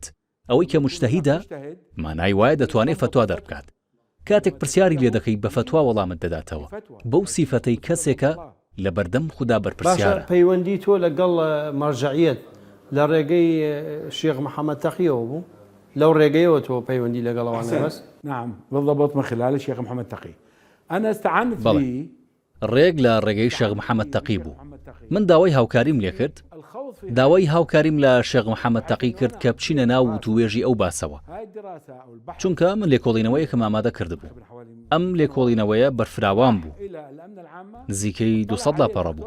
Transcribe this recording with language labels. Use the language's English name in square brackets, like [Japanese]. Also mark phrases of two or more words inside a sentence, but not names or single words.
[Central Kurdish] ئەوەی کە موجتەهیدە مانای وایە دەتوانێت فتوا دەربکات. کاتێک پرسیاری لێ دەکەی بە فتوا وەڵامت دەداتەوە. بەو سیفەتەی کەسێکە لە بەردەم خوددا بەرپرسیارە. پەیوەندی تۆ لەگەڵ مەرجعیەت لە ڕێگەی شێخ محەممەد تەقیەوە بوو؟ لەو ڕێگەیەوە تۆ پەیوەندی لەگەڵەوانە بەس؟ [Arabic] نعم بالضبط من خلال الشيخ محمد تقي. أنا استعنت به. [Central Kurdish] ڕێگ لە ڕێگەی شێخ محەممەد تەقی بوو. من داوای هاوکاریم لێ کرد، داوای هاوکاریم لە شێخ محەممەد تەقی کرد کە بچینە ناو وتوێژی ئەو باسەوە، چونکە من لێکۆڵینەوەیەکم ئامادە کردبوو. ئەم لێکۆڵینەوەیە بەرفراوان بوو، نزیکەی 200 لاپەڕە بوو.